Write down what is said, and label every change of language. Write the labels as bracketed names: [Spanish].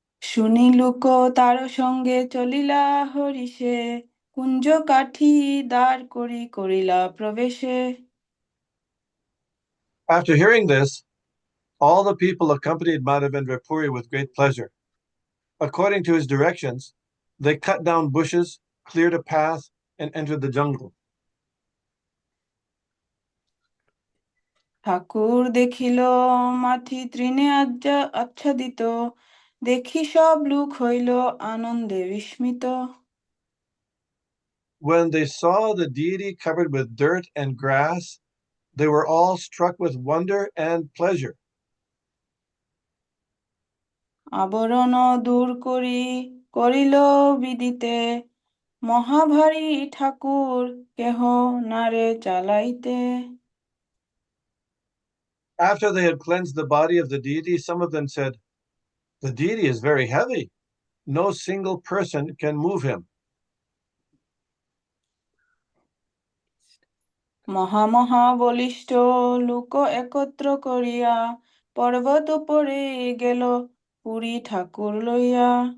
[Bangla] শুনি লোক তার সঙ্গে চলিলা হরিষে কুঞ্জ কাঠি দাঁড় করিলা প্রবেশে. [English] After hearing this, all the people accompanied Madhavendra Puri with great pleasure. According to his directions, they cut down bushes, cleared a path, and entered the jungle. [Bangla] ঠাকুর দেখিল মাথি তৃণে আচ্ছাদিত দেখি সব লোক হইল আনন্দে বিস্মিত. [English] When they saw the deity covered with dirt and grass, they were all struck with wonder and pleasure. [Bangla] আবরণ দূর করিল বিদিতে মহাভারী ঠাকুর কেহ নারে চালাইতে. [English] After they had cleansed the body of the deity, some of them said, "The deity is very heavy. No single person can move him." [Bangla] মহা বলিষ্ঠ লোক একত্র করিয়া পর্বত উপরে গেল পুরী ঠাকুর লইয়া.